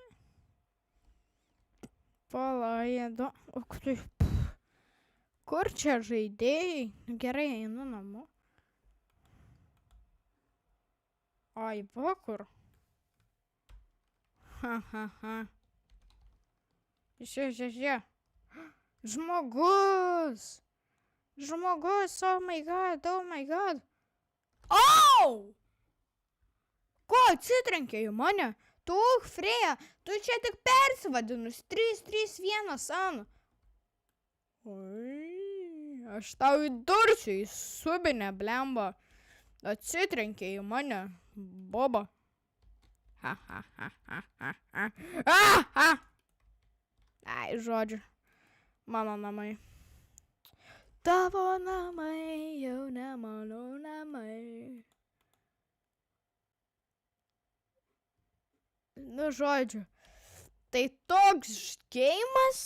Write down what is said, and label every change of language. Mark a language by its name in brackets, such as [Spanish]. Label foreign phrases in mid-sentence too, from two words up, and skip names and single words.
[Lithuanian] Palaido. Kur čia žaidėjai? Gerai, einu namo. Ai, va kur. Ha. Žiūrė. Žmogus, [English] oh my god. [Lithuanian] Au! Ko atsitrenkė į mane? Tu, Freja, tu čia tik persivadinus 331 Ana. Oi, aš tau įdursiu į subinę, blemba. Atsitrenkė į mane, boba. Ha, ha, ha, ha, ha, ha. Ah, ha. Ai, žodžiu, mano namai. Tavo namai jau ne mano namai. Nu, žodžiu, tai toks geimas.